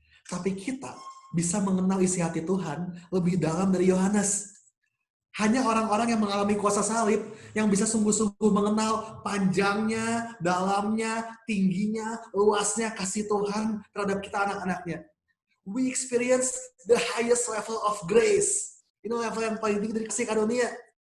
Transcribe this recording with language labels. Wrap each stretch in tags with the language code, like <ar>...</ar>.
<id>Tapi kita bisa mengenal isi hati Tuhan lebih dalam dari Yohanes. Hanya orang-orang yang mengalami kuasa salib yang bisa sungguh-sungguh mengenal panjangnya, dalamnya, tingginya, luasnya kasih Tuhan terhadap kita anak-anaknya.</id> <en>We experience the highest level of grace.</en> <id>Ini level yang paling tinggi dari kasih karunia.</id>